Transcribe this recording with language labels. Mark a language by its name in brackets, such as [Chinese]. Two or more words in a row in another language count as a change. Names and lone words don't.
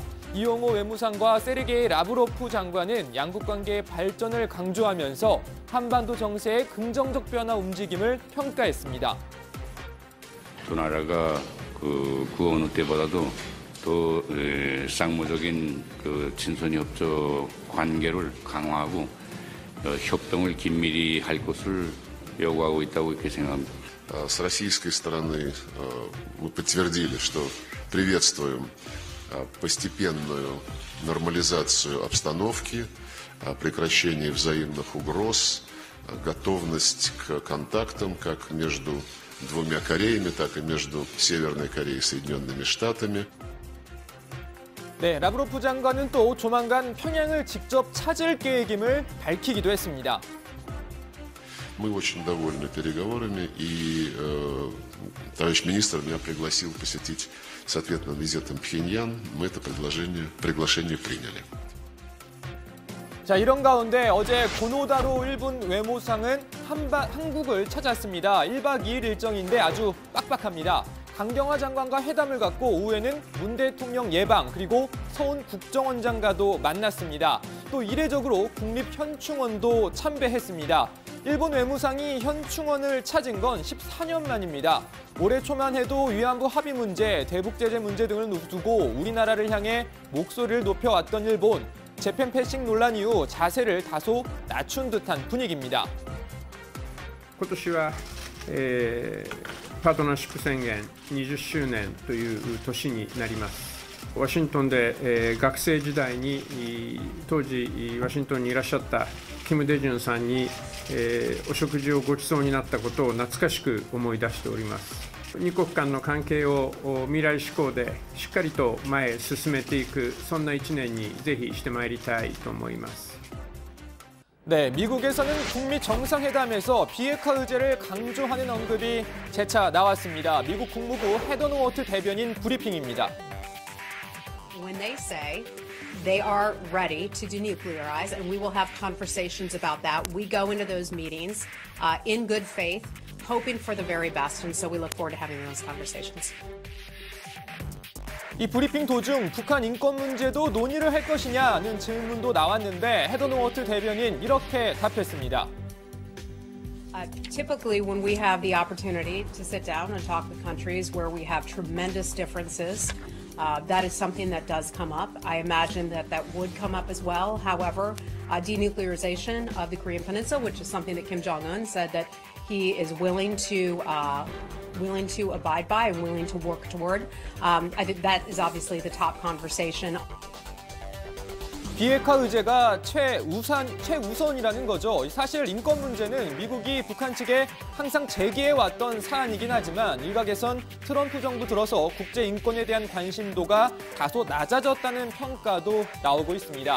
[Korean] 이용호 외무상과 세르게이 라브로프 장관은 양국 관계의 발전을 강조하면서 한반도 정세의 긍정적 변화 움직임을 평가했습니다. 두 나라가 그 어느 때보다도 더 쌍무적인 친선 협조 관계를 강화하고 협동을 긴밀히 할 것을 요구하고 있다고 이렇게 생각합니다. [Russian] С российской стороны мы подтвердили, что приветствуем постепенную нормализацию обстановки, прекращение взаимных угроз, готовность к контактам как между двумя Кореями, так и между Северной Кореей и Соединенными Штатами. [Korean] 네, 라브로프 장관은 또 조만간 평양을 직접 찾을 계획임을 밝히기도 했습니다. [Russian] Мы очень довольны переговорами, и товарищ министр меня пригласил посетить с ответным визитом Пхеньян. Мы это приглашение приняли. [Korean] 자, 이런 가운데 어제 고노다로 일본 외무상은 한국을 찾았습니다. 1박 2일 일정인데 아주 빡빡합니다. 강경화 장관과 회담을 갖고 오후에는 문 대통령 예방 그리고 서훈 국정원장과도 만났습니다. 또 이례적으로 국립현충원도 참배했습니다. 일본 외무상이 현충원을 찾은 건 14년 만입니다. 올해 초만 해도 위안부 합의 문제, 대북 제재 문제 등을 두고 우리나라를 향해 목소리를 높여왔던 일본. 재팬 패싱 논란 이후 자세를 다소 낮춘 듯한 분위기입니다. [Japanese] 今年は、パートナーシップ宣言20周年という年になります。ワシントンで、学生時代に当時ワシントンにいらっしゃったキム・デジュンさんに、お食事をご馳走になったことを懐かしく思い出しております。二国間の関係を未来志向でしっかりと前へ進めていくそんな1年にぜひしてまいりたいと思います。 [Korean] 네, 미국에서는 북미 정상회담에서 비핵화 의제를 강조하는 언급이 재차 나왔습니다. 미국 국무부 헤더 노어트 대변인 브리핑입니다. [English] When they say they are ready to denuclearize, and we will have conversations about that, we go into those meetings in good faith, hoping for the very best, and so we look forward to having those conversations. [Korean] 이 브리핑 도중 북한 인권 문제도 논의를 할 것이냐는 질문도 나왔는데 헤더 노어트 대변인 이렇게 답했습니다. [English] Typically, when we have the opportunity to sit down and talk with countries where we have tremendous differences, that is something that does come up. I imagine that would come up as well. However, denuclearization of the Korean Peninsula, which is something that Kim Jong-un said that he is willing to abide by and willing to work toward. I think that is obviously the top conversation. [Korean] 비핵화 의제가 최우선이라는 거죠. 사실 인권 문제는 미국이 북한 측에 항상 제기해왔던 사안이긴 하지만 일각에선 트럼프 정부 들어서 국제 인권에 대한 관심도가 다소 낮아졌다는 평가도 나오고 있습니다.